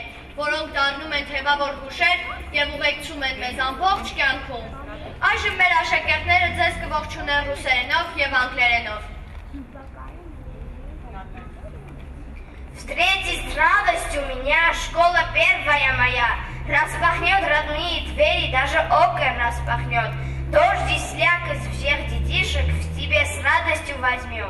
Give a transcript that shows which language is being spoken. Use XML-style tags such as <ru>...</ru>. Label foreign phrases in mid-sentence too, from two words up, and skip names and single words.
<hy>որոնք դառնում են թևավոր հուշեր և ուղեկցում են մեզ ամբողջ կյանքում։ Այժմ մեր աշակերտները ձեզ կողջունեն ռուսերենով և անգլերենով։</hy> <ru>Встретить с радостью меня школа первая моя. Распахнет родные двери, даже окна распахнет. Дождь и слякоть всех детишек в тебе с радостью возьмет.</ru>